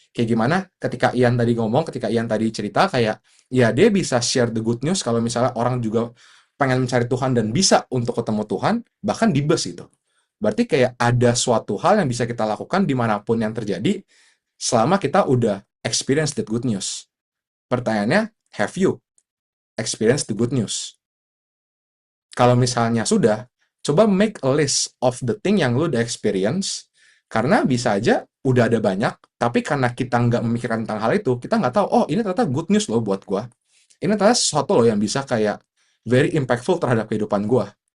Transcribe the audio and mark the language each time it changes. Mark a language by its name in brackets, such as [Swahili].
[Indonesian] Kayak gimana ketika Ian tadi ngomong, ketika Ian tadi cerita, kayak, ya dia bisa share the good news kalau misalnya orang juga pengen mencari Tuhan dan bisa untuk ketemu Tuhan, bahkan di bus itu. Berarti kayak ada suatu hal yang bisa kita lakukan dimanapun yang terjadi, selama kita udah experience the good news. [English] Pertanyaannya, have you experienced the good news? [Indonesian] Kalau misalnya sudah, coba make a list of the thing yang lu udah experience, karena bisa aja udah ada banyak, tapi karena kita nggak memikirkan tentang hal itu, kita nggak tahu, oh ini ternyata good news loh buat gua. Ini ternyata sesuatu loh yang bisa kayak very impactful terhadap kehidupan gua.